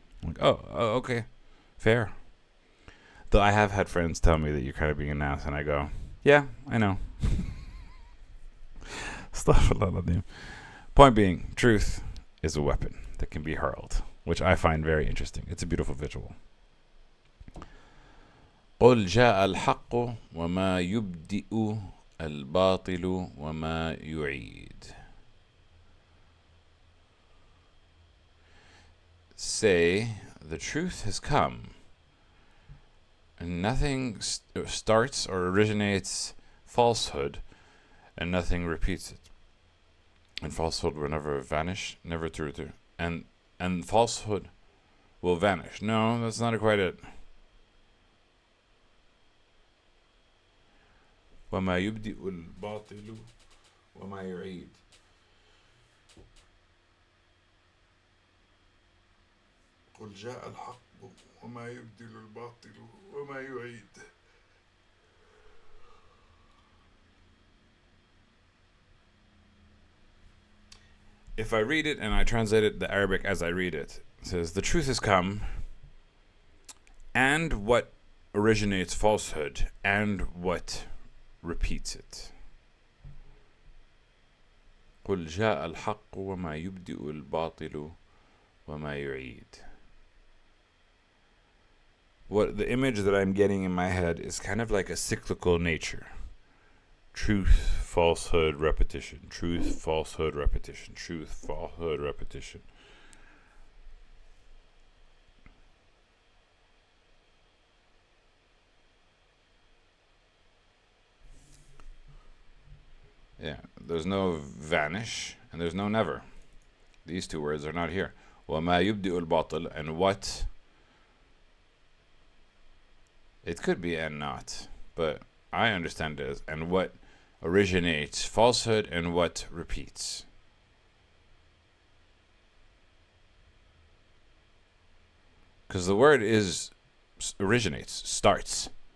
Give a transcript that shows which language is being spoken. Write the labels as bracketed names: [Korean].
[English] I'm like, oh, okay, fair. Though I have had friends tell me that you're kind of being an ass, and I go, yeah, I know. Astaghfirullah. Point being, truth is a weapon that can be hurled, which I find very interesting. It's a beautiful visual. [Arabic] قل جاء الحق وما يبدئ الباطل وما يعيد. [English] Say, the truth has come, and nothing starts or originates falsehood, and nothing repeats it. And falsehood will never vanish, never to return. And falsehood will vanish. No, that's not quite it. [Arabic] وما يبدئ الباطل وما يعيد. قل جاء الحق وما يبدل الباطل وما يعيد. [English] If I read it and I translate it the Arabic as I read it, it says, the truth has come, and what originates falsehood, and what repeats it. [Arabic] قل جاء الحق وما يبدئ الباطل وما يعيد. [English] What the image that I'm getting in my head is kind of like a cyclical nature. Truth, falsehood, repetition. Truth, falsehood, repetition. Truth, falsehood, repetition. Yeah, there's no vanish and there's no never. These two words are not here. [Arabic] وَمَا يُبْدِئُ الْبَاطِلُ, [English] and what? It could be and not, but I understand it as and what originates falsehood and what repeats. Because the word is originates, starts.